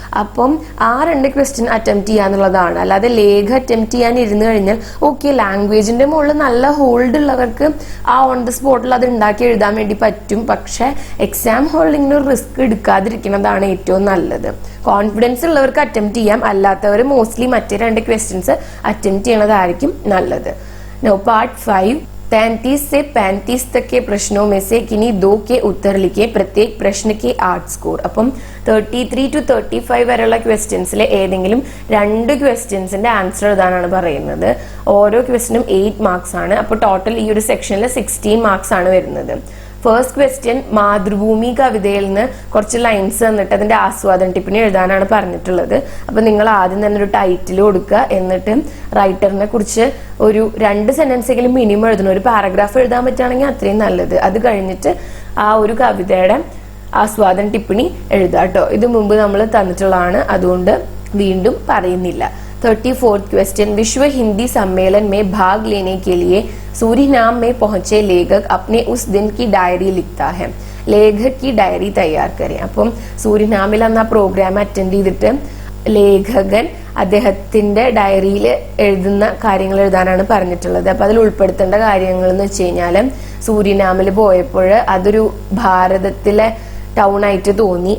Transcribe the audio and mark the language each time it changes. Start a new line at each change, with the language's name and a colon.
Malayalam: അപ്പം ആ 2 question attempt ചെയ്യാന്നുള്ളതാണ്. അല്ലാതെ ലേഖ അറ്റംപ്റ്റ് ചെയ്യാൻ ഇരുന്ന് കഴിഞ്ഞാൽ ഓക്കെ, ലാംഗ്വേജിന്റെ മുകളിൽ നല്ല ഹോൾഡ് ഉള്ളവർക്ക് ആ ഓൺ ദ സ്പോട്ടിൽ അത് ഉണ്ടാക്കി എഴുതാൻ വേണ്ടി പറ്റും. പക്ഷെ എക്സാം ഹോൾഡിങ്ങിന് ഒരു റിസ്ക് എടുക്കാതിരിക്കുന്നതാണ് ഏറ്റവും നല്ലത്. കോൺഫിഡൻസ് ഉള്ളവർക്ക് അറ്റംപ്റ്റ് ചെയ്യാം, അല്ലാത്തവർ മോസ്റ്റ്ലി മറ്റേ 2 ക്വസ്റ്റ്യൻസ് അറ്റംപ്റ്റ് ചെയ്യണതായിരിക്കും നല്ലത്.
Hindi: നോ പാർട്ട് 5, 33 से 35 तक के प्रश्नों में से किन्हीं 2 के उत्तर लिखे, प्रत्येक प्रश्न के 8 स्कोर.
Malayalam: അപ്പം 33 to 35 വരെയുള്ള ക്വസ്റ്റ്യൻസിലെ ഏതെങ്കിലും 2 ക്വസ്റ്റ്യൻസിന്റെ ആൻസർ എഴുതാനാണ് പറയുന്നത്. ഓരോ ക്വസ്റ്റ്യനും 8 മാർക്സ് ആണ്. അപ്പോൾ ടോട്ടൽ ഈ ഒരു സെക്ഷനിൽ 16 മാർക്സ് ആണ് വരുന്നത്. ഫസ്റ്റ് ക്വസ്റ്റ്യൻ മാതൃഭൂമി കവിതയിൽ നിന്ന് കുറച്ച് ലൈൻസ് തന്നിട്ട് അതിന്റെ ആസ്വാദന ടിപ്പിന് എഴുതാനാണ് പറഞ്ഞിട്ടുള്ളത്. അപ്പൊ നിങ്ങൾ ആദ്യം തന്നെ ഒരു ടൈറ്റിൽ കൊടുക്കുക, എന്നിട്ട് റൈറ്ററിനെ കുറിച്ച് ഒരു 2 സെന്റൻസെങ്കിലും മിനിമം എഴുതണം. ഒരു പാരഗ്രാഫ് എഴുതാൻ പറ്റുകയാണെങ്കിൽ അത്രയും നല്ലത്. അത് കഴിഞ്ഞിട്ട് ആ ഒരു കവിതയുടെ ആസ്വാദന ടിപ്പിണി എഴുതാം കേട്ടോ. ഇത് മുമ്പ് നമ്മൾ തന്നിട്ടുള്ളതാണ്, അതുകൊണ്ട് വീണ്ടും പറയുന്നില്ല.
Hindi: 34th क्वेश्चन, विश्व हिंदी सम्मेलन में भाग लेने के लिए सूरीनाम में पहुंचे लेखक अपने उस दिन की डायरी लिखता है. ലേഖക് की डायरी तैयार करें.
Malayalam: അപ്പം സൂരിനാമിൽ അന്ന് ആ പ്രോഗ്രാം അറ്റൻഡ് ചെയ്തിട്ട് ലേഖകൻ അദ്ദേഹത്തിന്റെ ഡയറിയിൽ എഴുതുന്ന കാര്യങ്ങൾ എഴുതാനാണ് പറഞ്ഞിട്ടുള്ളത്. അപ്പൊ അതിൽ ഉൾപ്പെടുത്തേണ്ട കാര്യങ്ങൾ എന്ന് വെച്ച് കഴിഞ്ഞാല് സൂരിനാമിൽ പോയപ്പോൾ അതൊരു ഭാരതത്തിലെ ടൗൺ ആയിട്ട് തോന്നി.